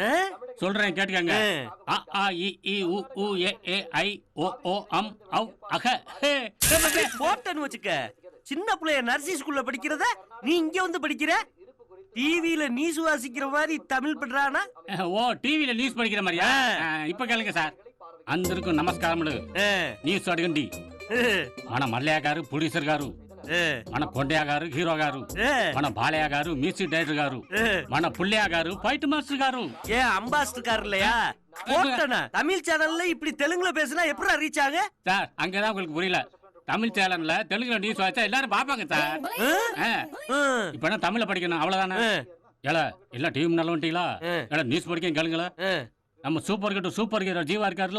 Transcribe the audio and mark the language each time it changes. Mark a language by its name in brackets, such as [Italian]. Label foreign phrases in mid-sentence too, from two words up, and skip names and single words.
[Tamil] சொல்றேன் கேட்டுக்கங்க. அ ஆ இ ஈ உ ஊ ஏ ஏ ஐ ஓ ஓ அம் அவ் அக. போட்டன்னு வச்சுக்க. சின்ன பிள்ளைய [English] nursery school [Tamil] படிக்கிறத நீ இங்க வந்து படிக்கிற? டிவில நியூஸ் வாசிக்கிற மாதிரி தமிழ் பண்றானா? ஓ டிவில நியூஸ் படிக்கிற மாதிரியா? இப்ப கேளுங்க சார். [Telugu] అందరికీ నమస్కారములు. న్యూస్ అడగండి. మన మల్లయ్య గారు ప్రొడ్యూసర్ గారు, మన కొండయ్య గారు హీరో గారు, మన బాలయ్య గారు [English] music director [Telugu] గారు, మన పుల్లయ్య గారు [English] fight master [Telugu] గారు. [Tamil] ஏ அம்பாஸ்டர் கார் இல்லையா? போட்டனா தமிழ் சேனல்ல இப்படி தெலுங்குல பேசினா எப்படி ரீச் ஆக? சார் அங்கதான் உங்களுக்கு புரியல. தமிழ் சேனல்ல தெலுங்குல நியூஸ் வாச்சா எல்லாரும் பாப்பாங்க சார். இப்ப என்ன தமிழ்ல படிக்கணும் அவ்வளவுதானே? ஏல எல்லாம் டிவி முன்னால வந்துட்டீங்களா? ஏல நியூஸ் படிக்க கேளுங்களா? நம்ம சூப்பர் ஹீரோ ஜீவா இருக்காருல?